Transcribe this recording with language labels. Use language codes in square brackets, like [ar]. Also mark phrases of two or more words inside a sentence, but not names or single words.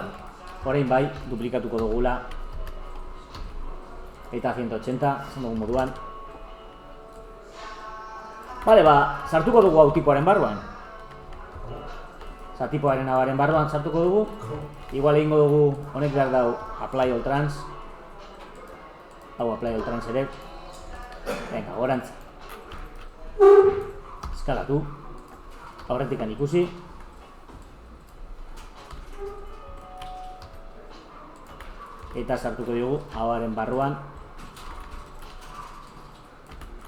[eu] Orain bai, duplikatuko dugula. Eta 180, esan dugu moduan. Vale, ba, sartuko dugu hau tipoaren barruan. Osa, tipoaren abaren barruan sartuko dugu. Igual egingo dugu, honek behar dau, [en] apply all trans. [eu] Hau [en] apply all trans [eu] ere. Venga, gorantza. Eskalatu. Aurretikan ikusi. Eta sartuko dugu hauaren barruan.